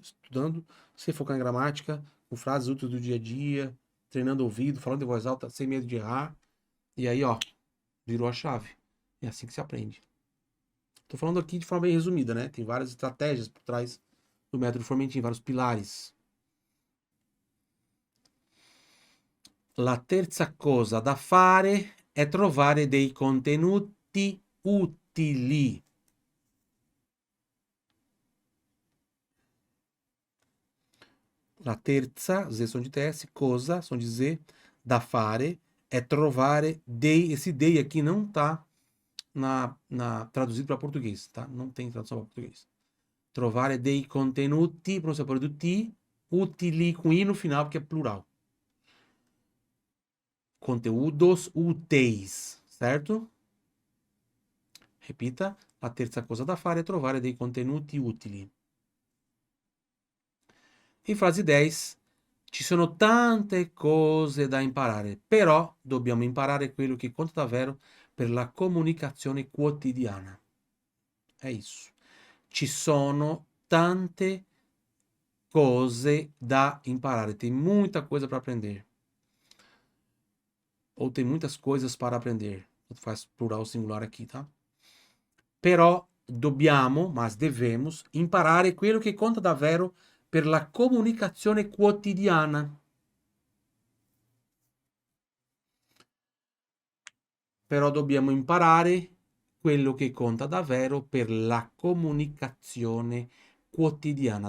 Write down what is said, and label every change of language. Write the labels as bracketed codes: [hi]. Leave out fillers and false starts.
[pt] Estudando, sem focar em gramática, com frases úteis do dia a dia, treinando ouvido, falando em voz alta, sem medo de errar. E aí, ó, virou a chave. É assim que se aprende. Tô falando aqui de forma bem resumida, né? Tem várias estratégias por trás do método Formentin, vários pilares. [it] La terza cosa da fare è trovare dei contenuti utili. La terza, [pt] Z som de TS, [it] cosa, [pt] som de Z, [it] da fare, é trovare dei. [pt] Esse dei aqui não tá traduzido para português, tá? Não tem tradução para português. [it] Trovare dei contenuti, [pt] pronúncia por do ti, utili com i no final, porque é plural. Conteúdos úteis, certo? [it] Repita, la terza cosa da fare è trovare dei contenuti utili. In frase 10, ci sono tante cose da imparare, però dobbiamo imparare quello che conta davvero per la comunicazione quotidiana. [pt] È isso. [it] Ci sono tante cose da imparare. [pt] Tem muita coisa para aprender. Ou tem muitas coisas para aprender. Faz plural singular aqui, tá? [it] Però dobbiamo, [pt] mas devemos, [it] imparare quello che conta davvero per la comunicazione quotidiana. Però dobbiamo imparare quello che conta davvero per la comunicazione quotidiana.